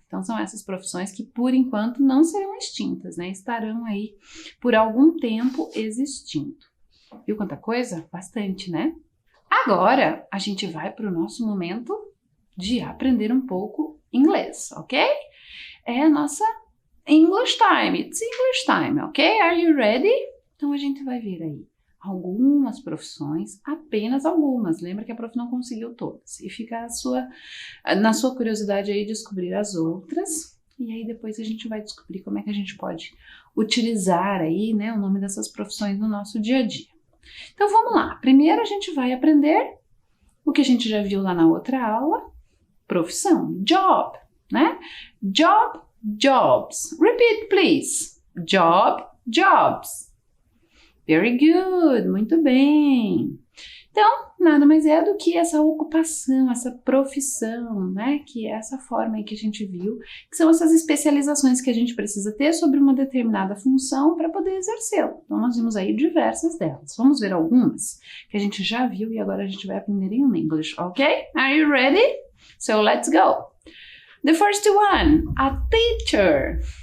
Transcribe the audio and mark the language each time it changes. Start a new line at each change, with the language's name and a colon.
Portuguese: Então são essas profissões que por enquanto não serão extintas, né? Estarão aí por algum tempo existindo. Viu quanta coisa? Bastante, né? Agora a gente vai para o nosso momento de aprender um pouco inglês, ok? É a nossa
English: English time, it's English time, ok? Are you ready?
Portuguese: Então a gente vai ver aí algumas profissões, apenas algumas. Lembra que a prof não conseguiu todas. E fica na sua curiosidade aí descobrir as outras. E aí depois a gente vai descobrir como é que a gente pode utilizar aí, né, o nome dessas profissões no nosso dia a dia. Então vamos lá. Primeiro a gente vai aprender o que a gente já viu lá na outra aula.
English: Profissão, job, né? Job, jobs. Repeat, please. Job, jobs. Very good,
Portuguese: muito bem. Então, nada mais é do que essa ocupação, essa profissão, né? Que é essa forma aí que a gente viu, que são essas especializações que a gente precisa ter sobre uma determinada função para poder exercê-la. Então, nós vimos aí diversas delas. Vamos ver algumas que a gente já viu e agora a gente vai aprender em English, ok?
English: Are you ready? So let's go. The first one, a teacher.